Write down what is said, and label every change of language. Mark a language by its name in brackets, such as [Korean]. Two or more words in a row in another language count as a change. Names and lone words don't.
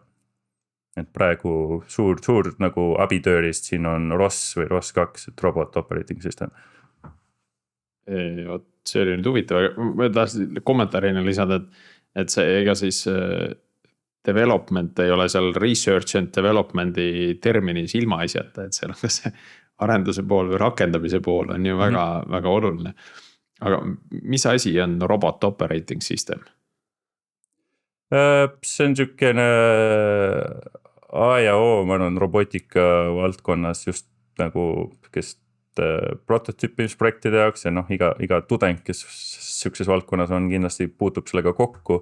[Estonian] Et praegu suur nagu abitöörist siin on ROS või ROS 2, et Robot Operating System. See oli nüüd huvitav, ma tahtsin kommentaarina lisada, et see ega siis development ei ole seal [English] research and development'i [Estonian] terminis ilmaasjata, et seal on ka see arenduse pool või rakendamise pool on ju väga, väga oluline. Aga mis asi on Robot Operating System? See on niisugune A ja O, ma arvan, robotika valdkonnas just nagu, kes prototüüpimisprojektide jaoks ja iga tudeng, kes siukses valdkonnas on, kindlasti puutub sellega kokku.